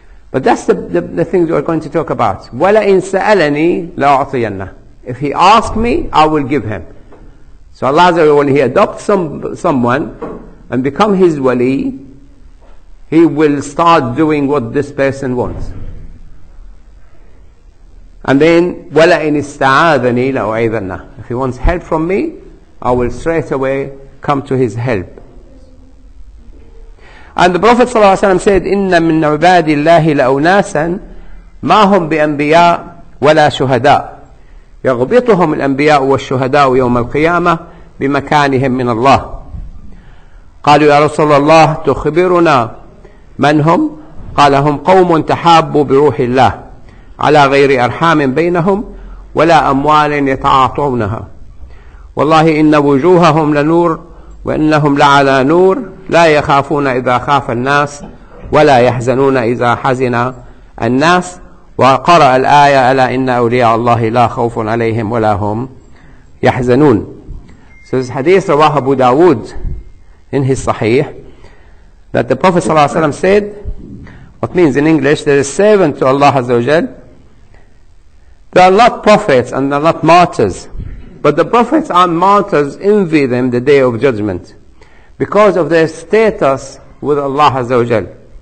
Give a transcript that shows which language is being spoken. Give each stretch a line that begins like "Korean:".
English: But that's the things we're going to talk about.
Arabic: وَلَئِن سَأَلَنِي لَأُعْطِيَنَّهُ.
English: If he asks me, I will give him. So Allah Azza wa Jal, when he adopts someone and become his wali, he will start doing what this person wants. And then
Arabic: وَلَئِنِ اسْتَعَاذَنِي لَأُعِيذَنَّهُ.
English: If he wants help from me, I will straight away come to his help. And the Prophet ﷺ said,
Arabic: إِنَّ مِنْ عِبَادِ اللَّهِ لَأُنَاسًا مَا هُمْ بِأَنْبِيَاء وَلَا شُهَدَاء يَغْبِطُهُمُ الْأَنْبِيَاءُ وَالشُّهَدَاءُ يَوْمَ الْقِيَامَةِ بِمَكَانِهِمْ مِنَ اللَّهِ. قالوا يا رسول الله تخبرنا من هم؟ قال هم قوم تحابوا بروح الله على غير أرحام بينهم ولا أموال يتعاطونها والله إن وجوههم لنور وإنهم لعلى نور لا يخافون إذا خاف الناس ولا يحزنون إذا حزن الناس. وقرأ الآية ألا إن أولياء الله لا خوف عليهم ولا هم يحزنون.
English: So this hadith
Arabic: رواه أبو داود
English: in his Sahih, that the Prophet ﷺ said, what means in English, there is servant to Allah Azza wa Jal. They are not prophets and they are not martyrs, but the prophets and martyrs envy them the day of judgment because of their status with Allah Azza wa Jal.